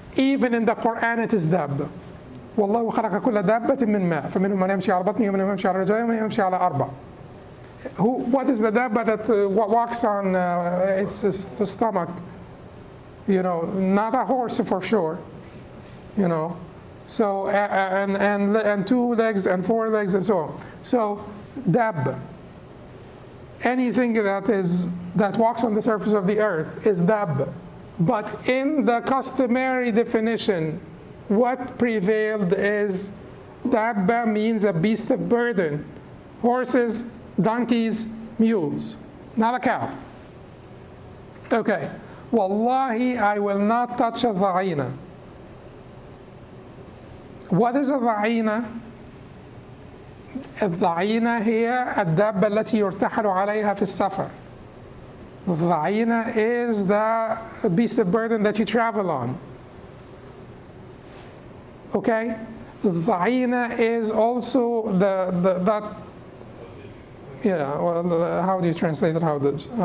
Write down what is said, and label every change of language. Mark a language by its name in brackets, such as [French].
[English] Even in the Quran it is dab. [Arabic] والله خلق كل دابة من ماء فمنهم من يمشي على بطنه ومن يمشي على رجلين ومن يمشي على أربع. [English] What is the dabba that walks on its stomach? You know, not a horse for sure. You know, so and 2 legs and 4 legs and so on. So dab. Anything that walks on the surface of the earth is dab. But in the customary definition, what prevailed is dabba means a beast of burden. Horses, donkeys, mules, not a cow. Okay. Wallahi, I will not touch a dha'ina. What is a dha'ina? [Arabic] الضعينة هي الدابة التي يرتحل عليها في السفر. [English] الضعينة is the beast of burden that you travel on. Okay? الضعينة is also that, yeah, well, how do you translate it?